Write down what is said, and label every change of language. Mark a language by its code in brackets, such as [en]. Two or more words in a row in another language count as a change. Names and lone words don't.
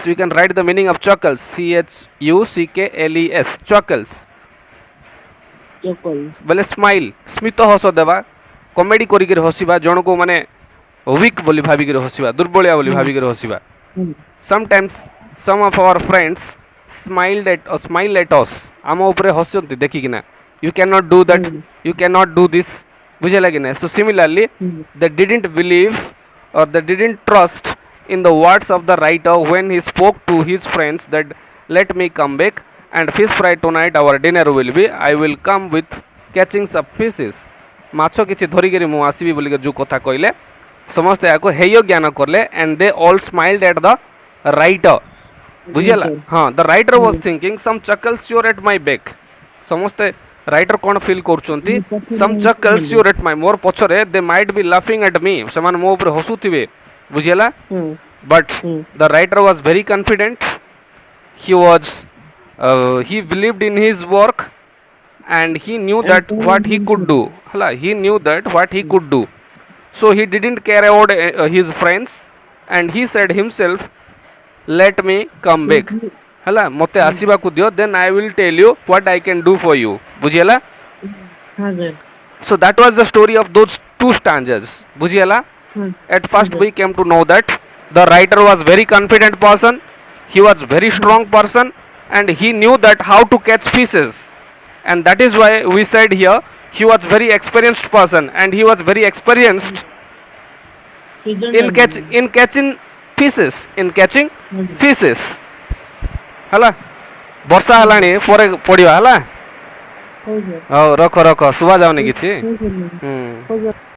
[en] We can write the meaning of chuckles. CHUCKLES. chuckles [or] ବୋଲେ ସ୍ମାଇଲ୍, ସ୍ମିତ ହସ ଦେବା, କମେଡ଼ି କରିକିରି ହସିବା, ଜଣକୁ ମାନେ ୱିକ୍ ବୋଲି ଭାବିକିରି ହସିବା, ଦୁର୍ବଳିଆ ବୋଲି ଭାବିକିରି ହସିବା. [en] Sometimes some of our friends smile at us. [or] ଆମ ଉପରେ ହସନ୍ତି ଦେଖିକିନା. [en] You cannot do that, you cannot do this. [or] ବୁଝିଲା କି ନା? [en] So similarly they didn't believe or they didn't trust in the words of the writer when he spoke to his friends that let me come back and fish fry tonight our dinner will be. I will come with catching some fishes. [or] ମାଛ କିଛି ଧରିକିରି ମୁଁ ଆସିବି ବୋଲିକି ଯେଉଁ କଥା କହିଲେ, ସମସ୍ତେ ଏହାକୁ ହେୟ ଜ୍ଞାନ କଲେ, [en] and they all smiled at the writer. [or] ବୁଝିଲା? ହଁ, [en] the writer was thinking some chuckles you're at my back. [or] ସମସ୍ତେ ରାଇଟର କ'ଣ ଫିଲ୍ କରୁଛନ୍ତି? [en] some chuckles you're at my, [or] ମୋର ପଛରେ [en] they might be laughing at me. [or] ସେମାନେ ମୋ ଉପରେ ହସୁଥିବେ. ବୁଝିଲା? [en] But the writer was very confident. He believed in his work, and he knew that what he could do. He knew that what he could do. So he didn't care about his friends, and he said himself, let me come back. [or] ମୋତେ ଆସିବାକୁ ଦିଅ, [en] then I will tell you what I can do for you. ବୁଝିଲା? So that was the story of those two stanzas. [or] ବୁଝିଲା? [en] At first we came to know that the writer was very confident person, he was very strong person, and he knew that how to catch fishes. And that is why we said here he was very experienced person, and he was very experienced in catching fishes. [or] ହେଲା? ବର୍ଷା ହେଲାଣି ପରେ ପଡ଼ିବା ହେଲା? ହଉ ସାର୍ ହଉ ରଖ ରଖ ଶୁଭା ଯାଉନି କିଛି। ହଉ ସାର୍ ହୁଁ। ହଉ ସାର୍